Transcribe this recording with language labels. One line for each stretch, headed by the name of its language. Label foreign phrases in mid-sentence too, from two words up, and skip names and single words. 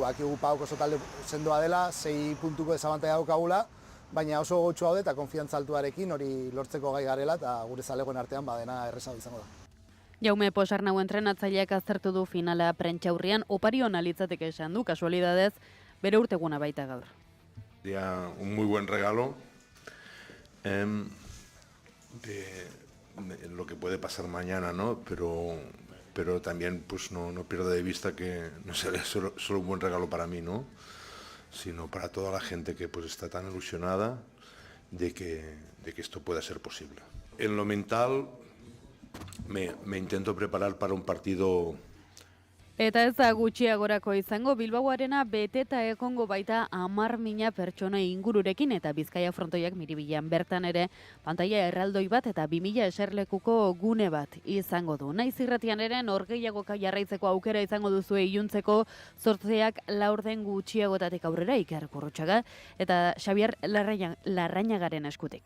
Basque: Bakigu PAOK oso talde sendoa dela, 6 puntuko desabantaia daukagula, baina oso gotxu haude eta konfiantza altuarekin hori lortzeko gai garela eta gure zalegoen artean badena errezago izango da. Jaume Posarnau entrenatzaileak aztertu du finala prentxaurrian, oparion alitzateke esan du, kasualidadez, bere urteguna baita gaur.
Spanish: Sería un muy buen regalo de lo que puede pasar mañana, ¿no? Pero también pues no pierdo de vista que no será solo un buen regalo para mí, ¿no? Sino para toda la gente que pues está tan ilusionada de que esto pueda ser posible. En lo mental me intento preparar para un partido.
Basque: Eta ez da gutxiagorako izango, Bilbaoarena beteta egongo baita 10.000 pertsona ingururekin eta Bizkaia frontoiak Miribilan bertan ere pantaila erraldoi bat eta 2000 eserlekuko gune bat izango du. Naiz irratian ere norgehiagoka jarraitzeko aukera izango duzue iluntzeko 8 laurden gutxiagotatik aurrera Iker Gurrutxaga eta Xabier Larrañagaren eskutik.